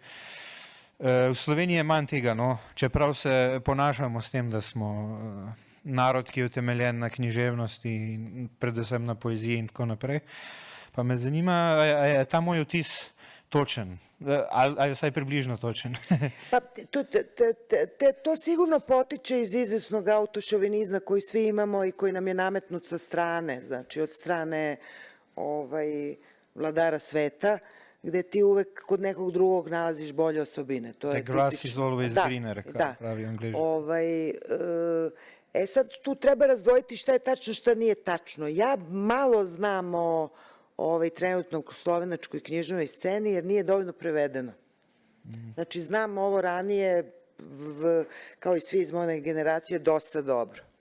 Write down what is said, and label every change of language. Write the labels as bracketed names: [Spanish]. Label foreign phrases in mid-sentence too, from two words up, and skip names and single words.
[Slovenian] V Sloveniji je manj tega, no, čeprav se ponašamo s tem, narod, ki je utemeljen na književnosti in predvsem na poeziji in tako naprej. Pa me zanima, a je ta moj vtis točen, ali je vsaj približno točen. [Serbian] Pa to sigurno potiče iz izvesnog autošovinizma koji svi imamo i koji nam je nametnut sa strane, znači od strane vladara sveta, gde ti uvek kod nekog drugog nalaziš bolje osobine. To je [English] The grass [Serbian] tipično. [English] is always greener, [Serbian] kao pravi Angleži. Sad tu treba razdvojiti šta je tačno, šta nije tačno. Ja malo znam o trenutno slovenačkoj književnoj sceni jer nije dovoljno prevedeno. Znači znam ovo ranije, kao i svi iz moje generacije, dosta dobro.